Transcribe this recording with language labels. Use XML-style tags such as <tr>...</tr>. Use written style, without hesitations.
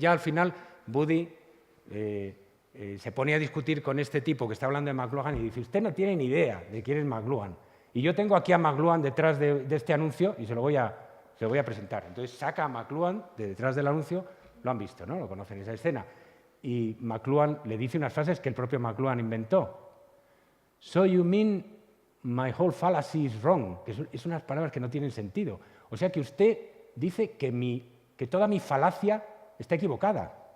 <es>Y ya al final Woody se pone a discutir con este tipo que está hablando de McLuhan y dice: usted no tiene ni idea de quién es McLuhan. Y yo tengo aquí a McLuhan detrás de este anuncio y se lo voy a presentar. Entonces saca a McLuhan de detrás del anuncio, lo han visto, ¿no? Lo conocen esa escena. Y McLuhan le dice unas frases que el propio McLuhan inventó.</es> <en>So you mean my whole fallacy is wrong.</en> <es>Que es unas palabras que no tienen sentido. O sea que usted dice que toda mi falacia está equivocada.</es>